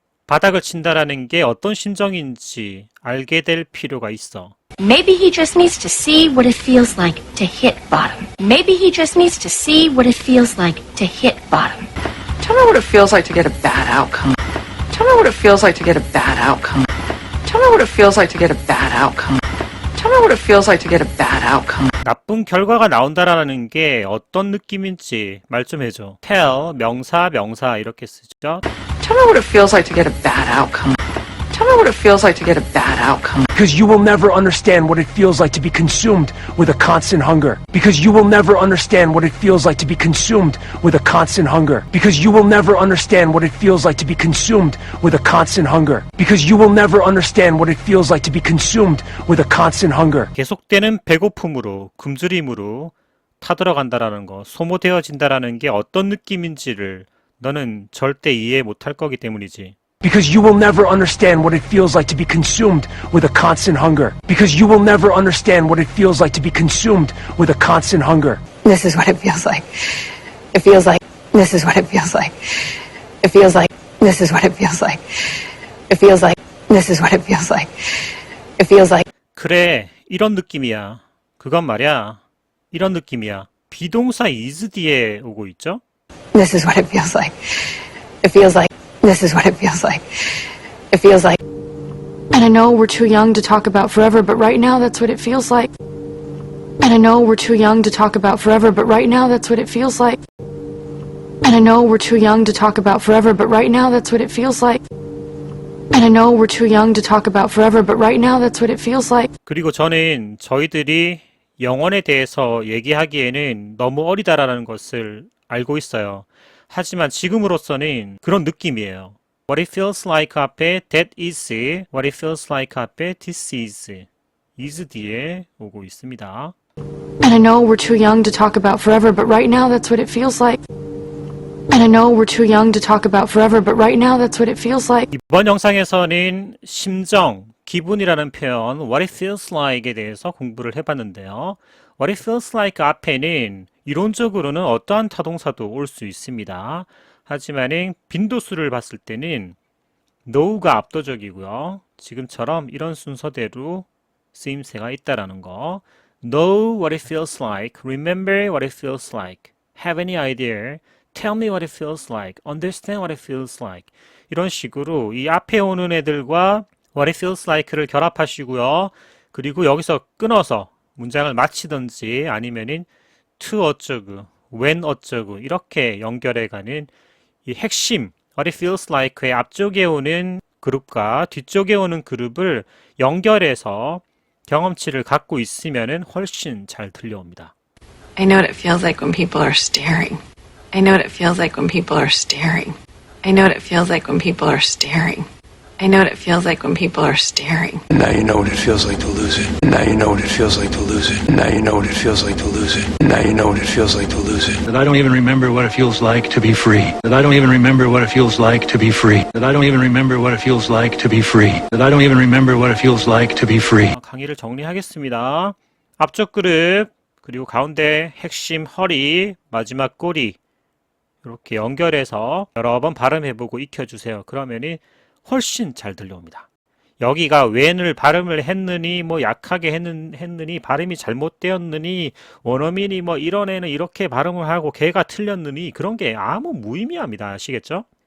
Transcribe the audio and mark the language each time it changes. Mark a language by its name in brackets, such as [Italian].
[Korean] 바닥을 친다라는 게 어떤 심정인지 알게 될 필요가 있어. [English] Maybe he just needs to see what it feels like to hit bottom. Maybe he just needs to see what it feels like to hit bottom. Tell me what it feels like to get a bad outcome. Tell me what it feels like to get a bad outcome. Tell me what it feels like to get a bad outcome. Tell me what it feels like to get a bad outcome. [Korean] 나쁜 결과가 나온다라는 게 어떤 느낌인지 말 좀 해줘. tell, 명사, 명사 이렇게 쓰죠. [English] Tell me what it feels like to get a bad outcome. Tell me what it feels like to get a bad outcome. Because you will never understand what it feels like to be consumed with a constant hunger. Because you will never understand what it feels like to be consumed with a constant hunger. Because you will never understand what it feels like to be consumed with a constant hunger. Because you will never understand what it feels like to be consumed with a constant hunger. [Korean] 계속되는 배고픔으로, 굶주림으로 타들어간다라는 거, 소모되어진다라는 게 어떤 느낌인지를 너는 절대 이해 못할 거기 때문이지. [English] Because you will never understand what it feels like to be consumed with a constant hunger. Because you will never understand what it feels like to be consumed with a constant hunger. This is what it feels like. It feels like this is what it feels like. It feels like this is what it feels like. It feels like this is what it feels like. It feels like [Korean] 그래, 이런 느낌이야. 그건 말이야. 이런 느낌이야. 비동사 is 뒤에 오고 있죠? [English] this is what it feels like. It feels like this is what it feels like. It feels like And I know we're too young to talk about forever, but right now that's what it feels like. And I know we're too young to talk about forever, but right now that's what it feels like. And I know we're too young to talk about forever, but right now that's what it feels like. And I know we're too young to talk about forever, but right now that's what it feels like. [Korean] 그리고 저는 저희들이 영원에 대해서 얘기하기에는 너무 어리다라는 것을 알고 있어요. 하지만 지금으로서는 그런 느낌이에요. What it feels like 앞에 that is, what it feels like 앞에 this is 뒤에 오고 있습니다. [English] And I know we're too young to talk about forever, but right now that's what it feels like. And I know we're too young to talk about forever, but right now that's what it feels like. [Korean] 이번 영상에서는 심정, 기분이라는 표현 what it feels like에 대해서 공부를 해봤는데요. what it feels like 앞에는 이론적으로는 어떠한 타동사도 올 수 있습니다. 하지만은 빈도수를 봤을 때는 know가 압도적이고요. 지금처럼 이런 순서대로 쓰임새가 있다라는 거. [English] know what it feels like, remember what it feels like, have any idea, tell me what it feels like, understand what it feels like. [Korean] 이런 식으로 이 앞에 오는 애들과 what it feels like를 결합하시고요. 그리고 여기서 끊어서 문장을 마치든지 아니면은 to 어쩌고, when 어쩌고 이렇게 연결해가는 이 핵심 what it feels like의 앞쪽에 오는 그룹과 뒤쪽에 오는 그룹을 연결해서 경험치를 갖고 있으면은 훨씬 잘 들려옵니다. [English] I know what it feels like when people are staring. I know what it feels like when people are staring. I know what it feels like when people are staring. I know what it feels like when people are staring. And now you know what it feels like to lose it. And now you know what it feels like to lose it. And now you know what it feels like to lose it. And now you know what it feels like to lose it. That I don't even remember what it feels like to be free. That I don't even remember what it feels like to be free. That I don't even remember what it feels like to be free. That I don't even remember what it feels like to be free. [Korean] 강의를 정리하겠습니다. 앞쪽 그룹, 그리고 가운데 핵심 허리, 마지막 꼬리 이렇게 연결해서 여러 번 발음해보고 익혀주세요. 그러면이 훨씬 잘 들려옵니다. 여기가 when을 발음을 했느니 뭐 약하게 했느니 발음이 잘못되었느니 원어민이 뭐 이런 애는 이렇게 발음을 하고 걔가 틀렸느니 그런 게 아무 무의미합니다. 아시겠죠?